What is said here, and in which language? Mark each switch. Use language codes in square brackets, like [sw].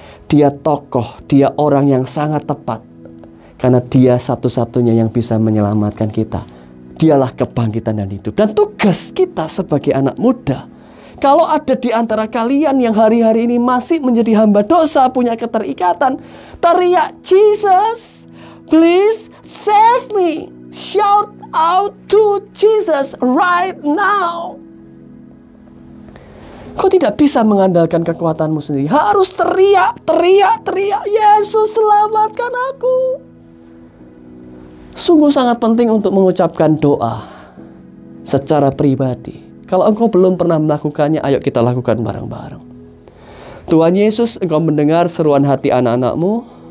[id] Dia tokoh, dia orang yang sangat tepat. Karena dia satu-satunya yang bisa menyelamatkan kita. Dialah kebangkitan dan hidup. Dan tugas kita sebagai anak muda, kalau ada di antara kalian yang hari-hari ini masih menjadi hamba dosa, punya keterikatan, teriak, [en] Jesus, please save me. Shout out to Jesus right now. [id] Kau tidak bisa mengandalkan kekuatanmu sendiri. Harus teriak, teriak, teriak. Yesus, selamatkan aku. Sungguh sangat penting untuk mengucapkan doa secara pribadi. Kalau engkau belum pernah melakukannya, ayo kita lakukan bareng-bareng. Tuhan Yesus, engkau mendengar seruan hati anak-anakmu.